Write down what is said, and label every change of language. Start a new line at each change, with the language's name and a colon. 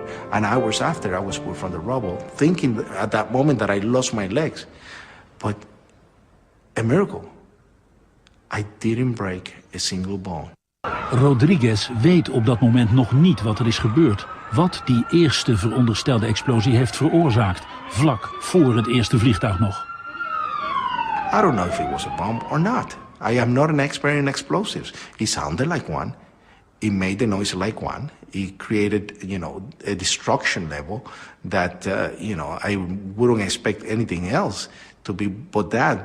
English: And hours after, I was pulled from the rubble, thinking at that moment that I lost my legs. But a miracle. I didn't break a single bone.
Dutch: Rodriguez weet op dat moment nog niet wat er is gebeurd. Wat die eerste veronderstelde explosie heeft veroorzaakt, vlak voor het eerste vliegtuig nog.
English: I don't know if it was a bomb or not. I am not an expert in explosives. It sounded like one. It made the noise like one. It created, a destruction level that, I wouldn't expect anything else to be but that.